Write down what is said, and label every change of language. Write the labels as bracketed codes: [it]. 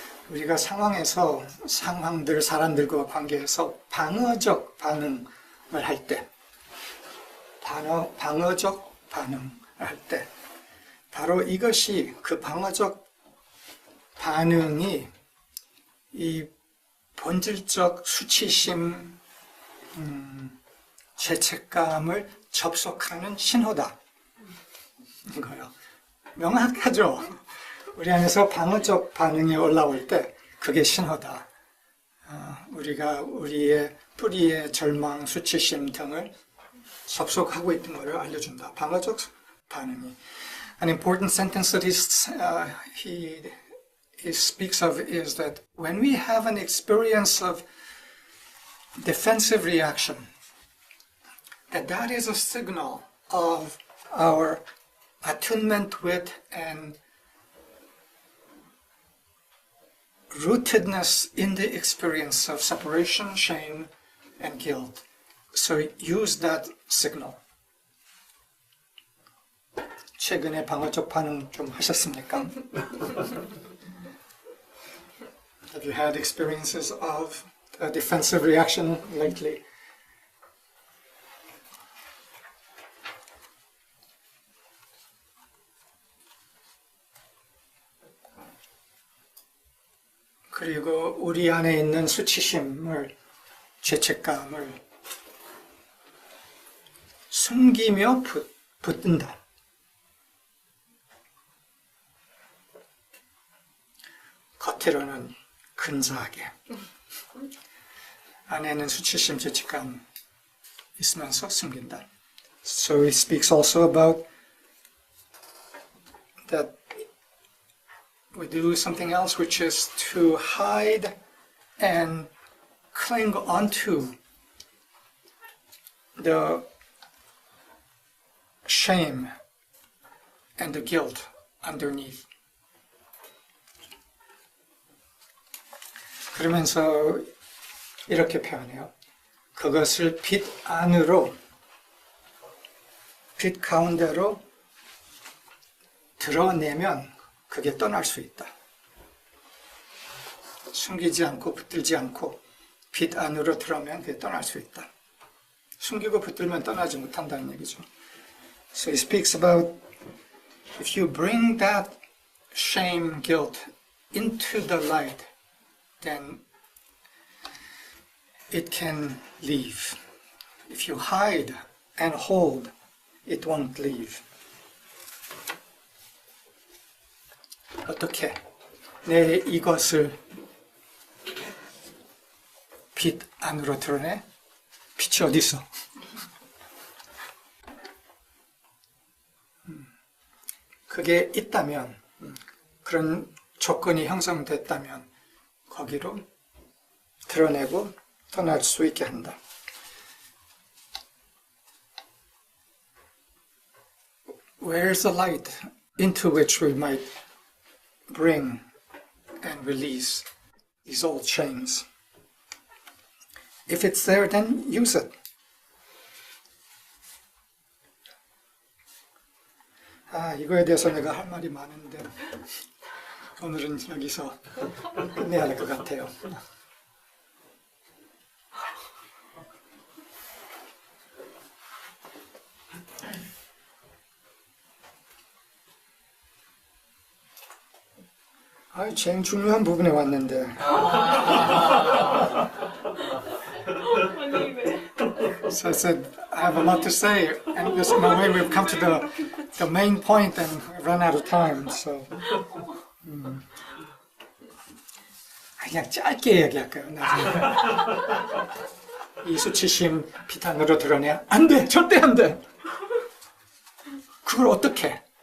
[ko] 우리가 상황에서 상황들, 사람들과 관계에서 방어적 반응을 할 때, 방어적 반응을 할 때, 바로 이것이 그 방어적 반응이 이 본질적 수치심, 죄책감을 접속하는 신호다. 이거요. 명확하죠? 우리 안에서 방어적 반응이 올라올 때 그게 신호다. 우리가 우리의 뿌리의 절망, 수치심 등을 접속하고 있는 것을 알려준다. 방어적 반응이. [en] An important sentence that he speaks of is that when we have an experience of defensive reaction, that is a signal of our attunement with and rootedness in the experience of separation, shame, and guilt. So use that signal. [ko] 최근에 방어적 반응 좀 하셨습니까? [en] Have you had experiences of a defensive reaction lately? [ko] 그리고 우리 안에 있는 수치심을, 죄책감을 숨기며 붙든다. 겉으로는 근사하게. 안에는 수치심, 죄책감 있으면서 숨긴다. [en] So he speaks also about that we do something else, which is to hide and cling onto the shame and the guilt underneath. [ko] 그러면서 이렇게 표현해요. 그것을 빛 안으로, 빛 가운데로 드러내면 그게 떠날 수 있다. 숨기지 않고 붙들지 않고 빛 안으로 들어오면 그게 떠날 수 있다. 숨기고 붙들면 떠나지 못한다는 얘기죠. [en] So he speaks about if you bring that shame, guilt into the light, then it can leave. If you hide and hold, it won't leave. [ko] 어떻게 내 이것을 빛 안으로 드러내? 빛이 어디 있어? 그게 있다면, 그런 조건이 형성됐다면 거기로 드러내고 떠날 수 있게 한다. [en] Where's the light into which we might bring and release these old chains? If it's there, then use it. [ko] 이거에 대해서 내가 할 말이 많은데 오늘은 여기서 끝내야 할 것 같아요. 제일 중요한 부분에 왔는데. [en] So I said, I have a lot to say, and this way we've come to the main point and run out of time. [ko] So 그냥 짧게 얘기할까요? 이 수치심 비탄으로 드러내? 안 돼, 절대 안 돼. 그걸 어떻게?